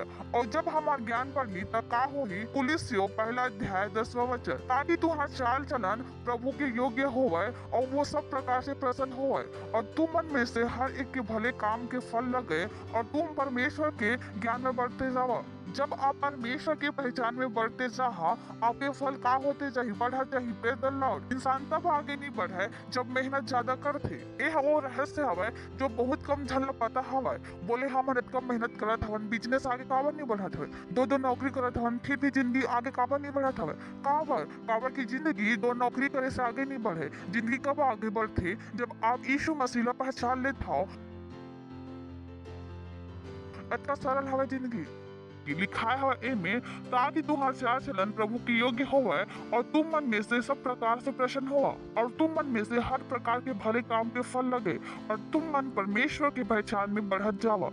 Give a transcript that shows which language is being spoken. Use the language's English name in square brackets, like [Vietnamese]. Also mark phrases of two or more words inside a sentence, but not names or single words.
[Chhattisgarhi] और जब हमार ज्ञान बढ़ी तब का होही? कुलिस्सियों पहला अध्याय 10वां वचन, ताकि तुम्हारा चाल चलन प्रभु के योग्य होवे और वो सब प्रकार से प्रसन्न होवे, और तुम मन में से हर एक के भले काम के फल लगे, और तुम परमेश्वर के ज्ञान में बढ़ते जाओ। जब आप परमेश्वर की पहचान में बढ़ते जाहा, आपके फल का होते जाही? बढ़ा जाही। [English] Praise the Lord. [Chhattisgarhi] इंसान तब आगे नहीं बढ़े जब मेहनत ज्यादा करते। ये वो रहस्य हवे जो बहुत कम झन ला पता हवे। बोले हम कम मेहनत करत हवन, बिजनेस आगे काबर नहीं बढ़त हवे, दो नौकरी करत हवन, फिर भी जिंदगी आगे काबर नहीं बढ़त हवे? काबर की जिंदगी दो नौकरी करे से आगे नहीं बढ़े। जिंदगी कब आगे बढ़ते? जब आप यीशु मसीह ला पहचान लेते हो। इतना सरल हवे जिंदगी। लिखा है एमे, ताकि तुम्हार चाल चलन प्रभु के योग्य होवे, और तुम मन में से सब प्रकार से प्रसन्न हो, और तुम मन में से हर प्रकार के भले काम के फल लगे, और तुम मन परमेश्वर की पहचान में बढ़त जावा।